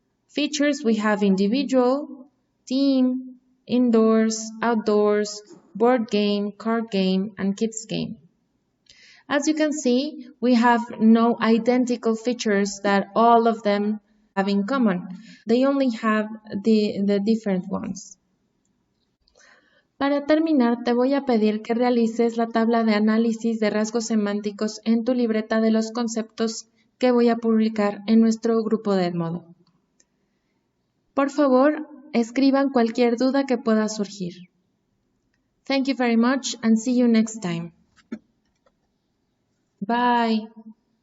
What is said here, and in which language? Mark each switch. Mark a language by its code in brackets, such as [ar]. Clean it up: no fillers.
[en] Features we have individual, team, indoors, outdoors, board game, card game, and kids game. As you can see, we have no identical features that all of them have in common. They only have the different ones. [es] Para terminar, te voy a pedir que realices la tabla de análisis de rasgos semánticos en tu libreta de los conceptos que voy a publicar en nuestro grupo de Edmodo. Por favor, escriban cualquier duda que pueda surgir. [en] Thank you very much and see you next time. Bye.